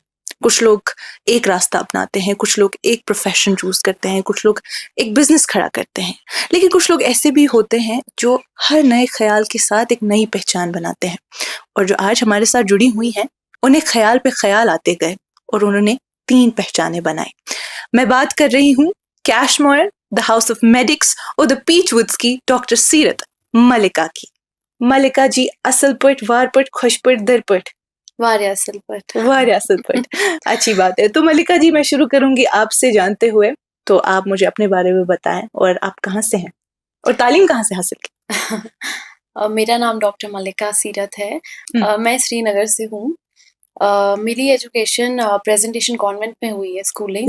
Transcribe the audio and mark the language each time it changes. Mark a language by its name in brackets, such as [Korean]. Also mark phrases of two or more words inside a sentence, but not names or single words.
[Hindi] कुछ लोग एक रास्ता अपनाते हैं, कुछ लोग एक [English] profession choose [Hindi] करते हैं, कुछ लोग एक बिजनेस खड़ा करते हैं, लेकिन कुछ लोग ऐसे भी होते हैं जो हर नए ख्याल के साथ एक नई पहचान बनाते हैं। और जो आज हमारे साथ जुड़ी हुई हैं, उन्हें ख्याल पे ख्याल आते गए और उन्होंने 3 पहचानें बनाई। मैं बात कर रही हूँ कैशमोयर, द हाउस ऑफ मेडिक्स और द पीचवुड्स की डॉक्टर सीरत मलिका की। मलिका जी, [Kashmiri] असल पट, वार पट, खुश पट, दर पट, वारिया असल पट। वारिया असल पट। [Hindi] अच्छी बात है। तो मलिका जी, मैं शुरू करूंगी आपसे जानते हुए, तो आप मुझे अपने बारे में बताएं और आप कहाँ से हैं और तालीम कहाँ से हासिल की? मेरा नाम डॉक्टर मलिका सीरत है। मैं श्रीनगर से हूँ। मेरी एजुकेशन प्रेजेंटेशन कॉन्वेंट में हुई है, स्कूलिंग।